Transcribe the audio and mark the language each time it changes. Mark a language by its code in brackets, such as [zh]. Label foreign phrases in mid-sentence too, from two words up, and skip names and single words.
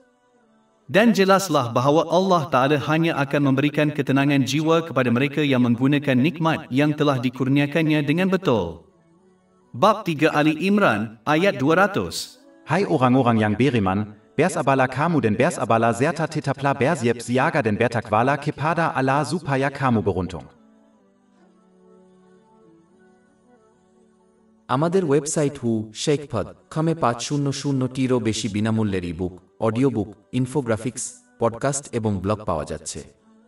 [ms] Dan jelaslah bahawa Allah Ta'ala hanya akan memberikan ketenangan jiwa kepada mereka yang menggunakan nikmat yang telah dikurniakannya dengan betul. Bab 3 Ali Imran, ayat 200. Hai orang-orang yang beriman, bers abala kamu dan bers abala serta tetaplah bersiap siaga dan bertakwalah kepada Allah supaya kamu beruntung. [bn] আমাদের ওয়েবসাইট শেখফদ.com-এ 500টিরও বেশি বিনামূল্যের ই-বুক, অডিও বুক, ইনফোগ্রাফিক্স, পডকাস্ট এবং ব্লগ পাওয়া যাচ্ছে।